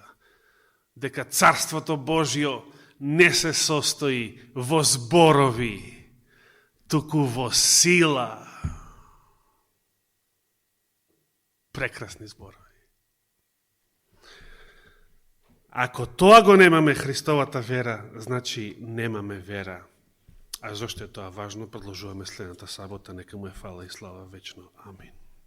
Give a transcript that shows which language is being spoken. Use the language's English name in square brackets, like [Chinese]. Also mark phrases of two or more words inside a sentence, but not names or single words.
[Macedonian] Дека Царството Божјо не се состои во зборови, туку во сила. Прекрасни зборови. Ако тоа го немаме Христовата вера, значи немаме вера [Serbian] A zašto je to važno, [Macedonian] продолжуваме следната сабота, нека му е фала и слава вечно. Амин.